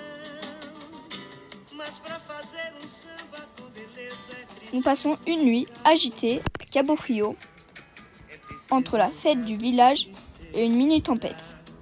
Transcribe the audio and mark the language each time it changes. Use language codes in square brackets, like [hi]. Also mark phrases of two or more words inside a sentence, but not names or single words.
[pt] Mas para fazer samba com beleza é preciso. [fr] Nous passons une nuit agitée à Cabo Frio, entre la fête du village et une mini-tempête.